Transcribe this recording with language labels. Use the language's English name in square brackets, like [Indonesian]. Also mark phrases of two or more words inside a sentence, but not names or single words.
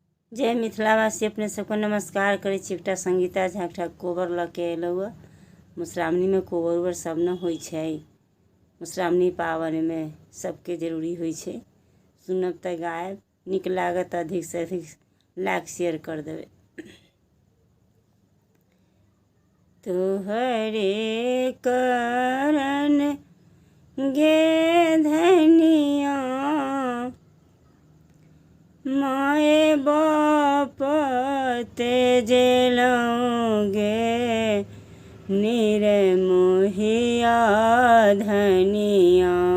[Maithili] जय मिथिलावासी अपने सबको नमस्कार करे छी। एकटा संगीता झा कोबर लऽ के अयलहुँ। मधुश्रावणी में कोबर उबर सब न होइ छै। मधुश्रावणी पावन में सबके जरूरी होइ छै। सुनब तऽ गायब, नीक लागत अधिक से अधिक [English] like share [Maithili] कर देवे। तोहरे करन गे धनिया माए बाप तेजलौं गे निर्मोहिया धनिया।